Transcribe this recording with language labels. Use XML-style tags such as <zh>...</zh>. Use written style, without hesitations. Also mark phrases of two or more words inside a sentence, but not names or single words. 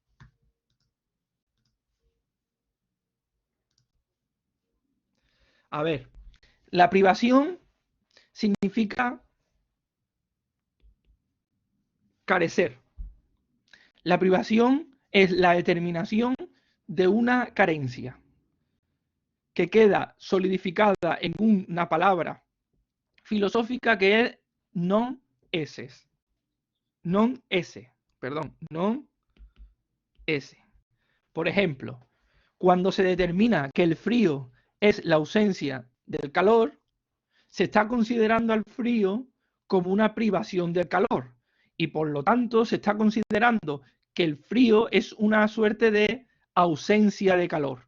<es>A ver, la privación significa carecer. La privación es la determinación de una carencia que queda solidificada en una palabra filosófica que es</es> <la>non esse. Non esse, perdón, non esse.</la> <es>Por ejemplo, cuando se determina que el frío es la ausencia del calor, se está considerando al frío como una privación del calor y por lo tanto se está considerando que el frío es una suerte de ausencia de calor.</es>